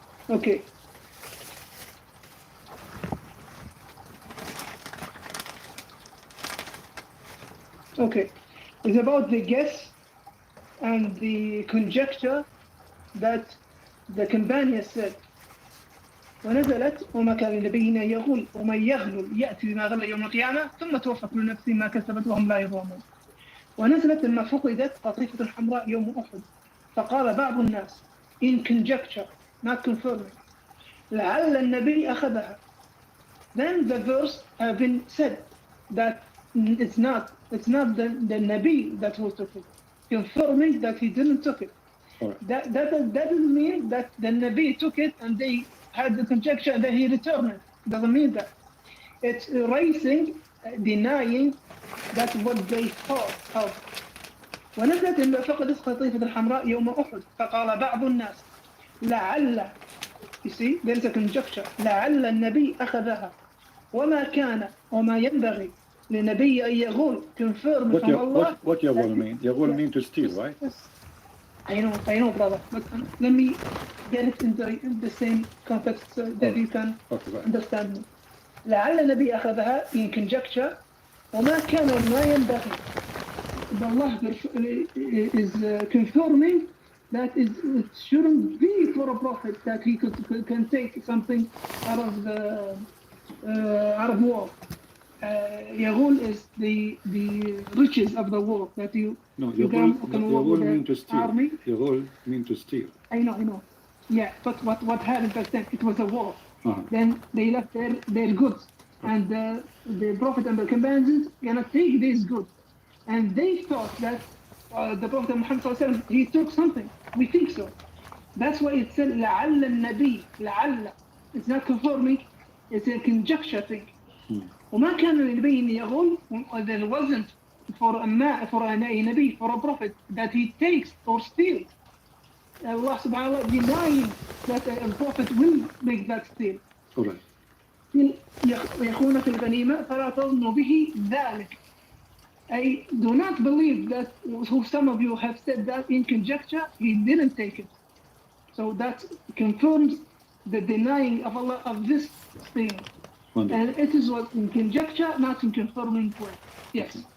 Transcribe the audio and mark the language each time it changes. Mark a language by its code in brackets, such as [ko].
[en] Okay. Okay. It's about the guess and the conjecture that the companion said. [ar] ونزلت وما كان لنبي يغل ومن يغلل يأتي بما غل يوم القيامة ثم توفى كل نفس ما كسبت وهم لا يظلمون. ونزلت لما فقدت قطيفة حمراء يوم أحد فقال بعض الناس [en] in conjecture not confirming [ar] لعل النبي أخذها. [en] Then the verse have been said that it's not the Nabi that was took it, confirming that he didn't took it. Right. That doesn't mean that the Nabi took it and they had the conjecture that he returned it. Doesn't mean that. It's erasing, denying that's what they thought of. [ar] ونزلت لما فقدت قطيفة الحمراء يوم أحد فقال بعض الناس لعل. [en] You see, there is a conjecture. [ar] لعل النبي أخذها وما كان وما ينبغي لنبي أن يغول [en] confirm from Allah. What يغول mean? يغول mean to steal, right? Yes. I know, brother. But let me get it in the same context so that you can understand me. [ar] لعل النبي أخذها [en] in conjecture [ar] وما كان وما ينبغي. [en] Allah is confirming that it shouldn't be for a prophet that he can take something out of war. Yagul is the riches of the war that you Yagul mean to steal. Army. Yagul mean to steal. I know. Yeah, but what happened back then? It was a war. Then they left their goods, and the Prophet and the companions gonna take these goods, and they thought that the Prophet Muhammad he took something. We think so. That's why it said [ar] لعل النبي لعل. [en] It's not confirming. It's a conjecture thing. [ar] وما كان لنبي أن يغل. [en] There wasn't for a Nabi, for a prophet, that he takes or steals. Allah subhanahu wa ta'ala denying that a prophet will make that steal. Correct. [ar] يخون في الغنيمة فلا تظنوا به ذلك. [en] I do not believe that some of you have said that in conjecture, he didn't take it. So that confirms the denying of Allah of this thing. And it is what in conjecture, not in confirming way. Yes.